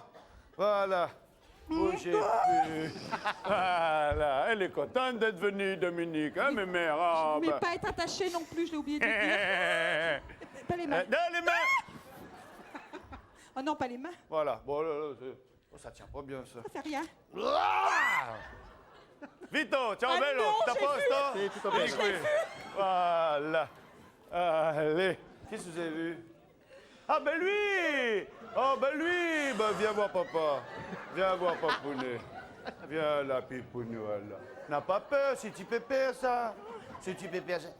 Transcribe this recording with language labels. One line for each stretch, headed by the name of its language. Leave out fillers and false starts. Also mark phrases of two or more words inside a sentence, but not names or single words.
French: Voilà. Bougez plus. Voilà. Elle est contente d'être venue, Dominique. Hein, mes mères. Oh, Mais bah. pas être attaché non plus, je l'ai oublié de dire. Pas les mains. Dans les mains. Oh non, pas les mains. Voilà. Bon, là, oh, ça tient pas bien, ça. Ça fait rien.
Italian: Ah Vito, ciao Ah bello, non,
French: t'as j'ai
Italian: posto? vu. Sì, tutto bene.
French: Voilà. Allez. Qu'est-ce que vous avez vu? Ah ben lui! Oh ben lui! Ben viens voir papa. Viens voir papounet. Viens là, pipounou, là. N'a pas peur, c'est tu pépère ça. C'est tu pépère ça.